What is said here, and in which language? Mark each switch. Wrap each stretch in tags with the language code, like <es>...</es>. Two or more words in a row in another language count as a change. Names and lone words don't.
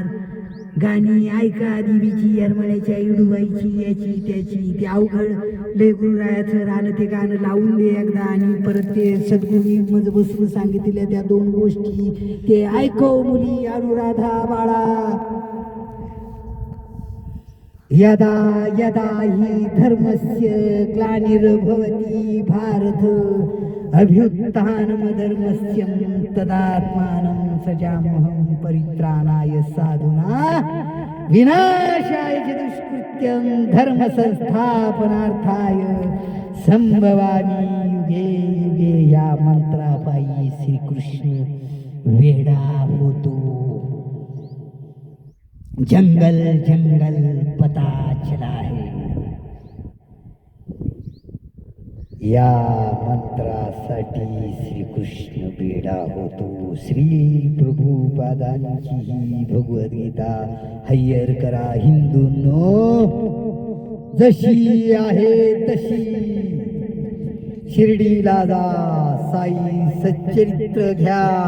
<mr>गाणी ऐका देवीची, यरमळ्याच्या, इडूबाईची, याची त्याची. ते अवघड लेकरूरायाचं राहणं, ते गाणं लावून दे एकदा आणि परत ते सद्गुणी म्हणजे बसून सांगितलेल्या त्या 2 गोष्टी ते ऐकव मुली. अनुराधा बाळा,</mr> <sa>यदा यदा हि धर्मस्य ग्लानिर्भवति भारत अभ्युत्थानमधर्मस्यं तदात्मानं सजाम्यहं परित्राणाय साधूना विनाशाय च दुष्कृत्यं धर्म संस्थापनार्थाय संभवामि युगे युगे.</sa> <mr>या मंत्रापायी श्रीकृष्ण वेडा होतो.</mr> <hi>जंगल जंगल पता चला है.</hi> <mr>या मंत्रासाठी श्रीकृष्ण वेडा होतो. श्री प्रभुपादांची ही भगवद्गीता हय्यर करा हिंदूंनो. जशी आहे तशी शिर्डीला जा, साई सच्चरित्र घ्या.</mr>